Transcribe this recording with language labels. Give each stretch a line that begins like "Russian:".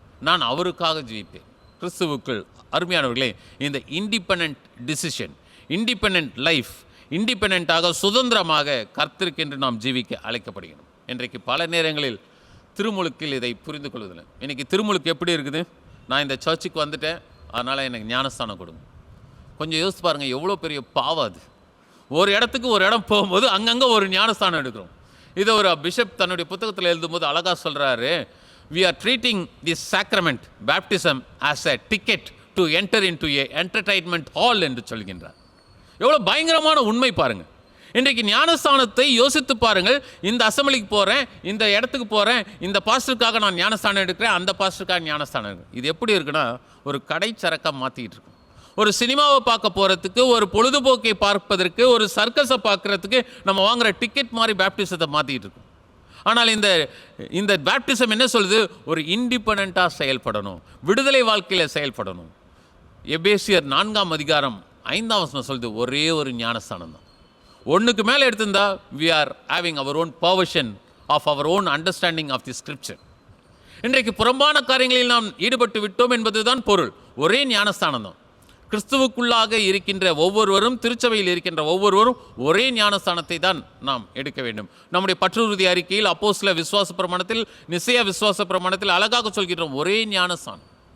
Tamil: நான் அவருக்காக ஜீவிப்பேன். கிறிஸ்துவுக்குள் அருமையானவர்களே, இந்த இண்டிபெண்டன்ட் டிசிஷன், இண்டிபெண்டன்ட் லைஃப், இண்டிபெண்டண்ட்டாக சுதந்திரமாக கர்த்தருக்கென்று நாம் ஜீவிக்க அழைக்கப்படுகிறோம். இன்றைக்கு பல நேரங்களில் திருமுழுக்கில் இதை புரிந்து கொள்வதில்லை. இன்றைக்கி திருமுழுக்கு எப்படி இருக்குது? நான் இந்த சர்ச்சுக்கு வந்துட்டேன், அதனால் எனக்கு ஞானஸ்தானம் கொடுங்க. கொஞ்சம் யோசித்து பாருங்கள், எவ்வளோ பெரிய பாவம் அது. ஒரு இடத்துக்கு ஒரு இடம் போகும்போது அங்கங்கே ஒரு ஞானஸ்தானம் எடுக்கிறோம். இதை ஒரு பிஷப் தன்னுடைய புத்தகத்தில் எழுதும்போது அழகாக சொல்கிறாரு,
English: we are treating this sacrament, baptism, as a ticket to enter into a entertainment hall
Tamil: என்று சொல்கின்றார். எவ்வளோ பயங்கரமான உண்மை பாருங்கள். இன்றைக்கு ஞானஸ்தானத்தை யோசித்து பாருங்கள். இந்த அசம்பிளிக்கு போகிறேன், இந்த இடத்துக்கு போகிறேன், இந்த பாஸ்டருக்காக நான் ஞானஸ்தானம் எடுக்கிறேன், அந்த பாஸ்டருக்காக ஞானஸ்தானம் எடுக்கிறேன். இது எப்படி இருக்குன்னா, ஒரு கடை சரக்காக மாற்றிக்கிட்டு இருக்கும். ஒரு சினிமாவை பார்க்க போகிறதுக்கு, ஒரு பொழுதுபோக்கை பார்ப்பதற்கு, ஒரு சர்க்கஸை பார்க்குறதுக்கு நம்ம வாங்குகிற டிக்கெட் மாதிரி பேப்டிசத்தை மாற்றிக்கிட்டு இருக்கும். ஆனால் இந்த பேப்டிசம் என்ன சொல்லுது? ஒரு இண்டிபெண்ட்டாக செயல்படணும், விடுதலை வாழ்க்கையில் செயல்படணும். எபேசியர் 4:5 சொல்லுது, ஒரே ஒரு ஞானஸ்தானம் தான். ஒன்றுக்கு மேலே எடுத்திருந்தா
English: we are having our own perversion of our own understanding of the scripture.
Tamil: இன்றைக்கு புறம்பான காரியங்களில் நாம் ஈடுபட்டு விட்டோம் என்பதுதான் பொருள். ஒரே ஞானஸ்தானம் தான். கிறிஸ்துவுக்குள்ளாக இருக்கின்ற ஒவ்வொருவரும், திருச்சபையில் இருக்கின்ற ஒவ்வொருவரும் ஒரே ஞானஸ்தானத்தை தான் நாம் எடுக்க வேண்டும். நம்முடைய பற்றுறுதி அறிக்கையில், அப்போஸ்தல விசுவாச பிரமாணத்தில், நிசையா விசுவாச பிரமாணத்தில் அழகாக சொல்கின்றோம், ஒரே ஞானஸ்தானம்.